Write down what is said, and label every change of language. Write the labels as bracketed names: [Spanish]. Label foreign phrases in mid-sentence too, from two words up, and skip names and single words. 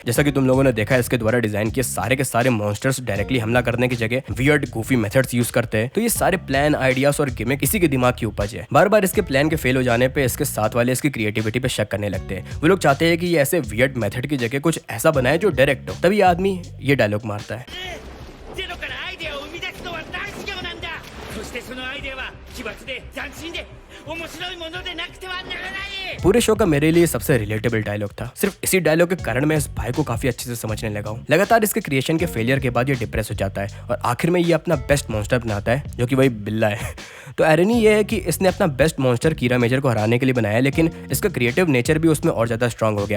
[Hindi] जैसा कि तुम लोगों ने देखा है, इसके द्वारा डिजाइन किए सारे के सारे [English] monsters directly [Hindi] हमला करने की जगह [English] weird goofy methods use [Hindi] करते हैं। तो ये सारे प्लान, आइडियाज और गिमिक इसी के दिमाग की उपज है। बार बार इसके प्लान के फेल हो जाने पे इसके साथ वाले इसकी क्रिएटिविटी पे शक करने लगते हैं। वो लोग चाहते हैं कि ये ऐसे [English] weird method [Hindi] की जगह कुछ ऐसा बनाए जो डायरेक्ट हो। तभी आदमी ये डायलॉग मारता है, [Japanese] ゼロからアイデアを生み出すのは大修行なんだ。そしてそのアイデアは奇抜で斬新で面白いものでなくてはならない。 [Hindi] पूरे शो का मेरे लिए सबसे [English] relatable dialogue [Hindi] था। सिर्फ इसी डायलॉग के कारण मैं इस भाई को काफी अच्छे से समझने लगा हूँ। लगातार इसके क्रिएशन के फेलियर के बाद ये डिप्रेस हो जाता है और आखिर में ये अपना [English] best monster [Hindi] बनाता है, जो कि वही बिल्ला है। तो आयरनी ये है कि इसने अपना [English] best monster [Hindi] कीरा मेजर को हराने के लिए बनाया, लेकिन इसका [English] creative nature [Hindi] भी उसमें और ज्यादा स्ट्रांग हो गया।